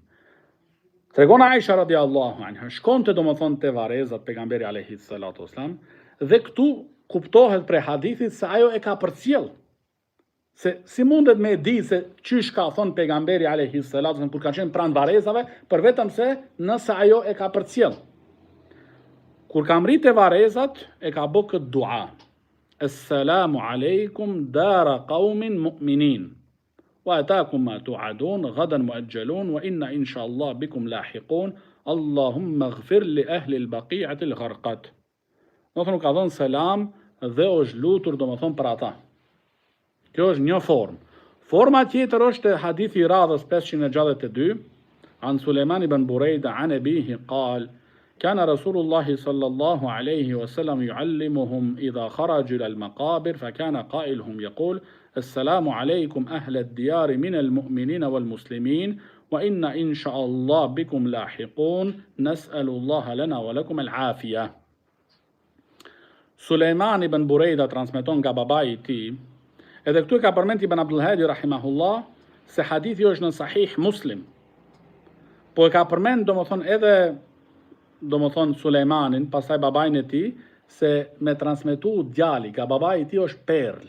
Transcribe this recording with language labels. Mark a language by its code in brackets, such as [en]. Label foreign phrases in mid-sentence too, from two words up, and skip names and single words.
[sq] Tregon Aisha [ar] رضي الله عنها, [sq] shkonte do të thonë te varezat pejgamberi [ar] عليه الصلاة والسلام [sq] dhe këtu kuptohet prej hadithit se ajo e ka përcjell. Se si mundet me di se çish ka thon pejgamberi [ar] عليه الصلاة والسلام [sq] kur ka qenë pranë varezave, për vetëm se nëse ajo e ka përcjell. Kur ka mritë varezat, e ka bë këtë dua. [ar] السلام عليكم دار قوم مؤمنين. وأتاكم ما توعدون غدا مؤجلون وإنا إن شاء الله بكم لاحقون. اللهم اغفر لأهل بقيع الغرقد. [sq] Do të thonë ka dhënë selam dhe është lutur do të thonë për ata. Kjo është një formë. Forma tjetër është hadithi i radhës [ar] 562 عن سليمان بن بريدة عن أبيه قال كان رسول الله صلى الله عليه وسلم يعلمهم إذا خرجوا إلى المقابر فكان قائلهم يقول السلام عليكم أهل الديار من المؤمنين والمسلمين وإن إن شاء الله بكم لاحقون نسأل الله لنا ولكم العافية. [sq] Sulejman ibn Burejda transmeton nga babai i tij, edhe këtu ka përmend Ibn Abdul Hadi rahimahullah se hadithi është në Sahih Muslim. Po e ka përmend domethënë edhe domethënë Sulejmanin, pastaj babain e tij, se me transmetu djali nga babai i tij është perl.